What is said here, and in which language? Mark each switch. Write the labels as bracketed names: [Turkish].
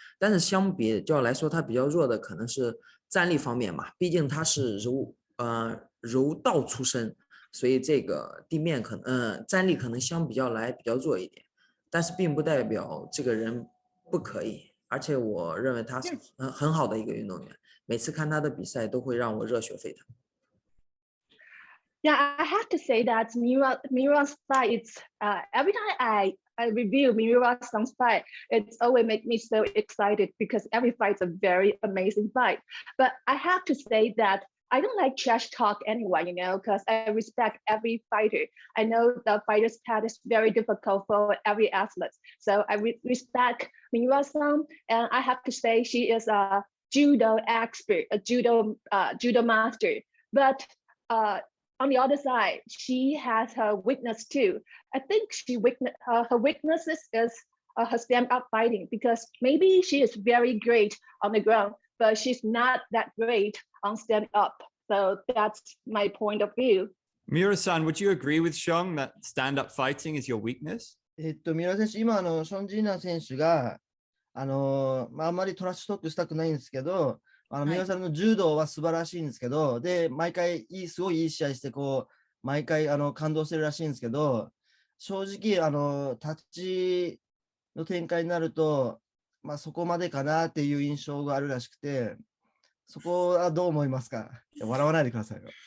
[Chinese] 但是相比较来说，他比较弱的可能是站立方面嘛，毕竟他是柔道出身。所以这个地面可能站立可能相比较来比较弱一点，但是并不代表这个人不可以，而且我认为他是很好的一个运动员，每次看他的比赛都会让我热血沸腾。 [English] Yeah, I have to say that Miura's fight, it's every time I review Miura Sun's fight, it's always make me so excited because every fight is a very amazing fight. But I have to say that I don't like trash talk anyway, because I respect every fighter. I know the fighter's path is very difficult for every athlete. So I respect Miura Sun, and I have to say she is a judo expert, a judo master. But on the other side, she has her weakness too. I think her weaknesses is her stand-up fighting, because maybe she is very great on the ground, but she's not that great on stand-up. So that's my point of view. Miura-san, would you agree with Xiang that stand-up fighting is your weakness? [Japanese] 三浦選手、今ション・ジンナン選手があんまりトラッシュトークしたくないんですけど、三浦さんの柔道は素晴らしいんですけど、で毎回すごいいい試合して毎回感動してるらしいんですけど、正直タッチの展開になると、そこまでかなっていう印象があるらしくて、そこはどう思いますか？笑わないでくださいよ。